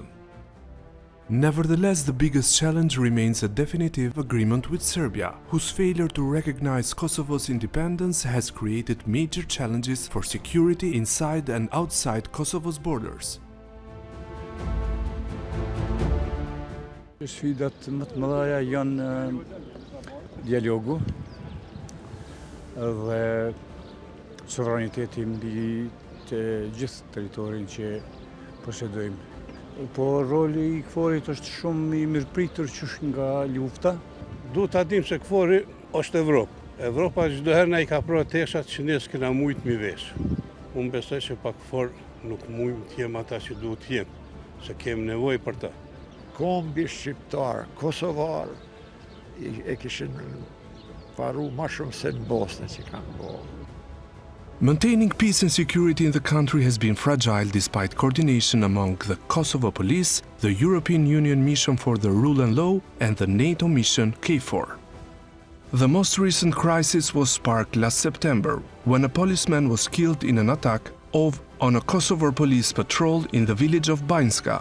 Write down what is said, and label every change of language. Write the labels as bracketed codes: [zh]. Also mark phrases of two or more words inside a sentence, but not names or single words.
[en] Nevertheless, the biggest challenge remains a definitive agreement with Serbia, whose failure to recognize Kosovo's independence has created major challenges for security inside and outside Kosovo's borders. [sq] Sfidat më të mëdha janë dialogu dhe sovraniteti mbi të gjithë territorin që posedojmë. Po roli I KFOR-it është shumë I mirëpritur qysh nga lufta. Duhet ta dim se KFOR-i është Evropë. Evropa çdo herë na I ka prodhuar teshat që ne s'kena mujt mi vesh. Unë besoj se pa KFOR nuk mujmë të jem ata që duhet të jem, se kemi nevojë për ta. Kombi shqiptar, kosovar, e kishin paru ma shumë se në Bosnë që kanë bërë. [en] Maintaining peace and security in the country has been fragile despite coordination among the Kosovo police, the European Union Mission for the Rule and Law, and the NATO mission KFOR. The most recent crisis was sparked last September, when a policeman was killed in an attack on a Kosovo police patrol in the village of Banjska.